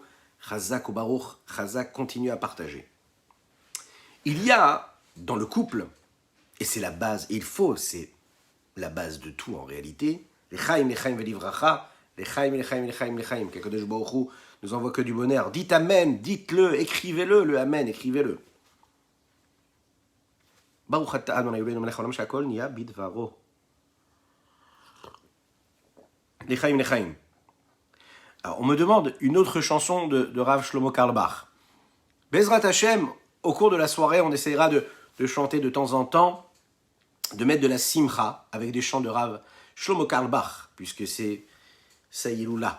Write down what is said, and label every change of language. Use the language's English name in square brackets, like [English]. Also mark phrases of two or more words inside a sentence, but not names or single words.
[Hebrew] חזק וברוך, חזק, [French] continue à partager. Il y a, dans le couple, et c'est la base, c'est la base de tout en réalité, [Hebrew] לחיים ולברכה, לחיים, [French] qu' [Hebrew] הקדוש ברוך הוא [French] nous envoie que du bonheur. Dites Amen, dites-le, écrivez-le, le Amen, écrivez-le. [Hebrew] ברוך אתה אדוני אלוהינו מלך העולם שהכל נהיה בדברו. L'chaim. Alors, on me demande une autre chanson de Rav Shlomo Carlebach. בעזרת השם, [French] au cours de la soirée, on essaiera de chanter de temps en temps, de mettre de la simcha avec des chants de Rav Shlomo Carlebach, puisque c'est Saïloula.